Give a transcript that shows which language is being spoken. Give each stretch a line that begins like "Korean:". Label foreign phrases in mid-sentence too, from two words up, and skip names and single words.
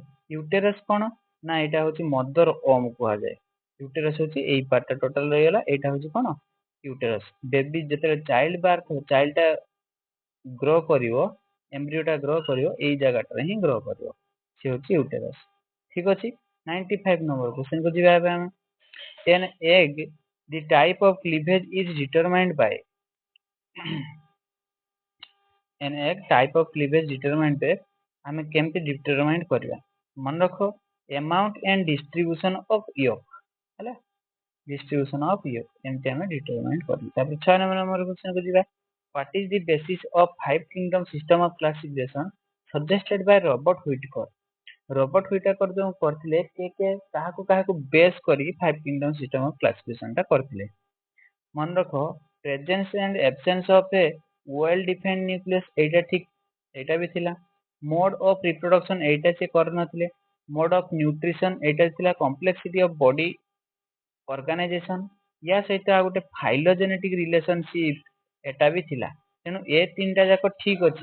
Odia: ୟୁଟେରସ କ'ଣ ନା ଏଇଟା ହଉଛି
English: mother womb
Odia: କୁହାଯାଏ, ୟୁଟେରସ ହଉଛି ଏଇ ପାର୍ଟଟା ଟୋଟାଲ ରହିଗଲା, ଏଇଟା ହଉଛି କ'ଣ ୟୁଟେରସ। ବେବି ଯେତେବେଳେ
English: child birth child
Odia: ଟା ଗ୍ରୋ କରିବ, ଏମ୍ବ୍ରିଓ ଟା ଗ୍ରୋ କରିବ ଏଇ ଜାଗାଟାରେ ହିଁ ଗ୍ରୋ କରିବ, ସେ ହଉଛି ୟୁଟେରସ, ଠିକ ଅଛି। 95 ନମ୍ବର କ୍ୱେଶ୍ଚନ କୁ ଯିବା ଏବେ ଆମେ,
English: an egg the type of cleavage is determined by an egg type of cleavage determined by,
Odia: ଆମେ କେମିତି ଡିଟରମାଇନ୍ କରିବା, ମନେ ରଖ
English: amount and distribution of yolk,
Odia: ହେଲା,
English: distribution of yolk
Odia: ଏମିତି ଆମେ ଡିଟରମାଇନ୍ କରିବୁ। ତାପରେ 6 ନମ୍ବର କ୍ୱେଶ୍ଚନ କୁ ଯିବା,
English: what is the basis of five kingdom system of classification suggested by Robert Whittaker,
Odia: ରବର୍ଟ ହ୍ୱିଟାକର ଯୋଉ କରିଥିଲେ କିଏ କାହାକୁ କାହାକୁ ବେସ୍ କରିକି
English: five kingdom system of classification
Odia: ଟା କରିଥିଲେ, ମନେ ରଖ
English: presence and absence of a well defined nucleus,
Odia: ଏଇଟା ଠିକ, ଏଇଟା ବି ଥିଲା।
English: mode of reproduction
Odia: ଏଇଟା ସେ କରିନଥିଲେ,
English: mode of nutrition
Odia: ଏଇଟା ଥିଲା,
English: complexity of body organisation,
Odia: ୟା ସହିତ ଆଉ ଗୋଟେ
English: phylogenetic relationship
Odia: ଏଟା ବି ଥିଲା, ତେଣୁ ଏ ତିନିଟା ଯାକ ଠିକ ଅଛି।